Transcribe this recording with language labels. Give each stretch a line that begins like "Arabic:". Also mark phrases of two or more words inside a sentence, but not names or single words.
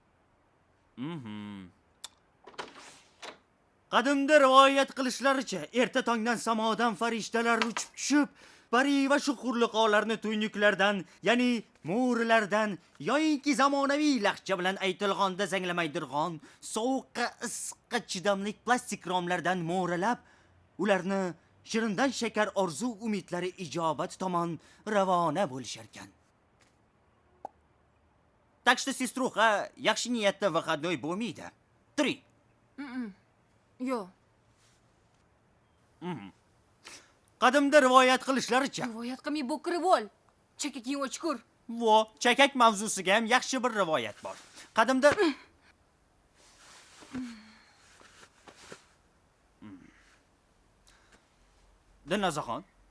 Uzbek: Qadimda rivoyat qilishlaricha, erta tongdan samodan farishtalar uchib tushib, pari va shuhurliqolarni tuynuklardan, ya'ni mo'rilardan, yoyinki zamonaviy laqcha bilan aytilganda zanglamaydirg'on, sovuqqa, issiqqa chidamli plastik romlardan mo'ralab, ularni shirindan shakar orzu umidlari ijobat tomon ravona bo'lishar ekan.
Russian: Так что, сеструха,
Uzbek: yaxshi niyatda выходной bo'lmaydi. Turing. Yo'q. Qadimda rivoyat qilishlaricha, Rivoyat qilmay bo'kirib ol. Chakaking o'chkur. chakak mavzusiga ham yaxshi bir rivoyat bor. Qadimda Dilnozaxon.